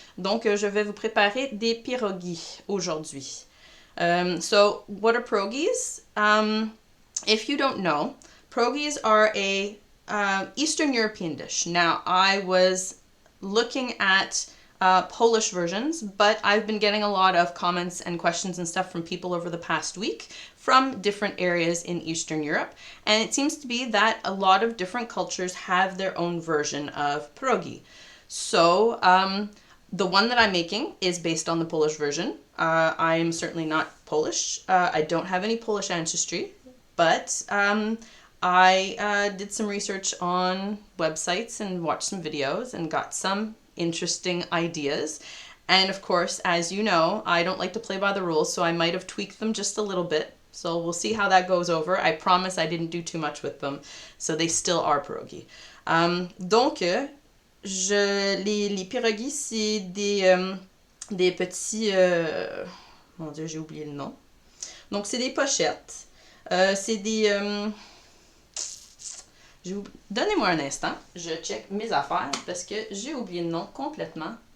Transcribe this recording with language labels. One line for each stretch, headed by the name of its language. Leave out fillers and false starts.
French: Donc, je vais vous préparer des pierogi aujourd'hui.
English: So, what are pierogis? If you don't know, pierogis are a Eastern European dish. Now, I was looking at Polish versions, but I've been getting a lot of comments and questions and stuff from people over the past week from different areas in Eastern Europe. And it seems to be that a lot of different cultures have their own version of pierogi. So, the one that I'm making is based on the Polish version. I am certainly not Polish. I don't have any Polish ancestry, but I did some research on websites and watched some videos and got some interesting ideas. And of course, as you know, I don't like to play by the rules, so I might have tweaked them just a little bit. So we'll see how that goes over. I promise I didn't do too much with them, so they still are pierogi.
French: Donc, les pierogi, c'est des petits... mon Dieu, j'ai oublié le nom. Donc, c'est des pochettes. C'est des... Donnez-moi un instant, je check mes affaires parce que j'ai oublié le nom complètement.